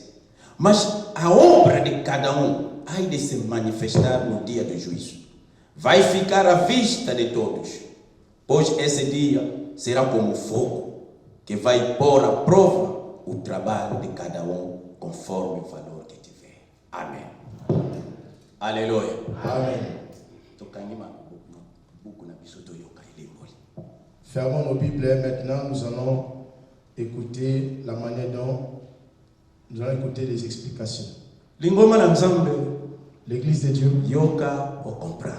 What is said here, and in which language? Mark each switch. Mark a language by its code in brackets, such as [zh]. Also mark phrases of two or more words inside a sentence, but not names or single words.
[pt] Mas a obra de cada um há de se manifestar no dia do juízo. Vai ficar à vista de todos, pois esse dia será como fogo, que vai pôr à prova o trabalho de cada um, conforme o valor que tiver. Amém. Aleluia. Amém. [fr] Fermons nos Bibles. Maintenant, nous allons écouter la manière dont nous allons écouter les explications. L'église de Dieu. Yoka ou comprendre.